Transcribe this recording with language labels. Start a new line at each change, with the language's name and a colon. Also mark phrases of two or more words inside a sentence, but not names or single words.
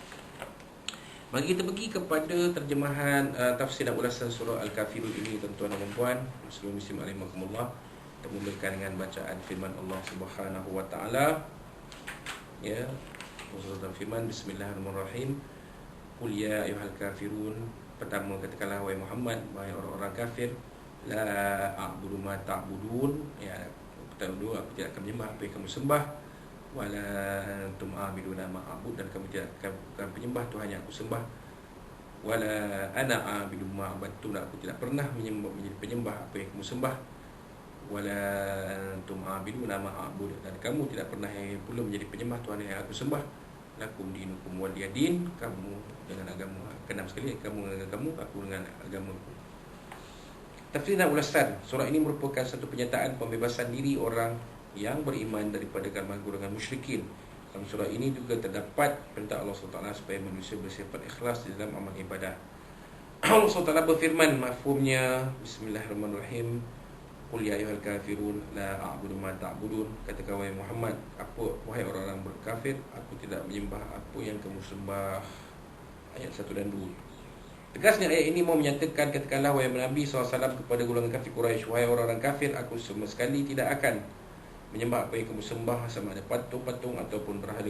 Malay: Mari kita pergi kepada terjemahan tafsir dan ulasan surah Al-Kafirun ini, tuan-tuan dan puan, muslim-muslim rahimakumullah. Kita memulakan dengan bacaan firman Allah
Arabic: سبحانه وتعالى.
Malay: Ya, surah firman, bismillahirrahmanirrahim.
Arabic: قل يا أيها الكافرون,
Malay: pertama katakanlah wahai Muhammad, wahai orang-orang kafir,
Arabic: لا أعبد ما تعبدون, ya,
Malay: pertama aku tidak akan menyembah apa yang kamu sembah,
Arabic: ولا أنتم عابدون ما أعبد,
Malay: dan kamu tidak akan penyembah Tuhan yang aku sembah,
Arabic: ولا أنا عابد ما عبدتم,
Malay: aku tidak pernah menjadi penyembah apa yang kamu sembah,
Arabic: ولا أنتم عابدون ما أعبد,
Malay: dan kamu tidak pernah pula menjadi penyembah Tuhan yang aku sembah.
Arabic: لكم دينكم ولي دين,
Malay: kamu dengan agama, keenam sekali, kamu dengan kamu, aku dengan agamaku. Tafsir dan ulasan surah ini merupakan satu penyataan pembebasan diri orang yang beriman daripada golongan musyrikin. Dalam surah ini juga terdapat perintah Allah SWT supaya manusia bersifat ikhlas di dalam amal ibadah. Allah SWT berfirman, mafhumnya, bismillahirrahmanirrahim,
Arabic: قل يا أيها الكافرون لا أعبد ما تعبدون,
Malay: katakan wahai Muhammad, wahai orang-orang berkafir, aku tidak menyembah apa yang kamu sembah. Ayat 1 dan 2. Tegasnya ayat ini mau menyatakan, katakanlah wahai Nabi SAW kepada golongan kafir Quraisy, wahai orang-orang kafir, aku sama sekali tidak akan menyembah apa yang kamu sembah, sama ada patung-patung ataupun berhala.